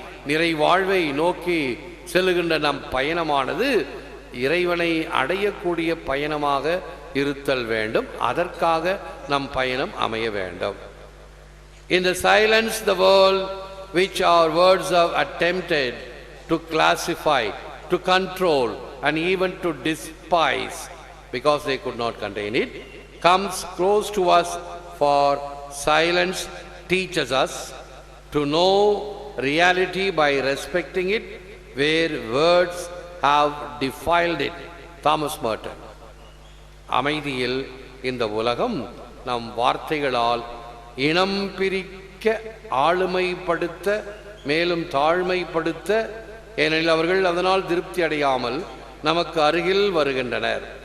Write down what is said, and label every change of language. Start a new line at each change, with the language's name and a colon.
Tamil: நிறைவாழ்வை நோக்கி செல்லுகின்ற நம் பயணமானது இறைவனை அடையக்கூடிய பயணமாக இருத்தல் வேண்டும். அதற்காக நம் பயணம் அமைய வேண்டும்.
English: In the silence, the world which our words have attempted to classify, to control, and even to despise, because they could not contain it, comes close to us, for silence teaches us to know reality by respecting it where words have defiled it. Thomas Merton.
Tamil: அமைதியில் இந்த உலகம் நம் வார்த்தைகளால் இனம் பிரிக்க, ஆளுமைப்படுத்த, மேலும் தாழ்மைப்படுத்த, ஏனெனில் அவர்கள் அதனால் திருப்தி அடையாமல் நமக்கு அருகில் வருகின்றனர்.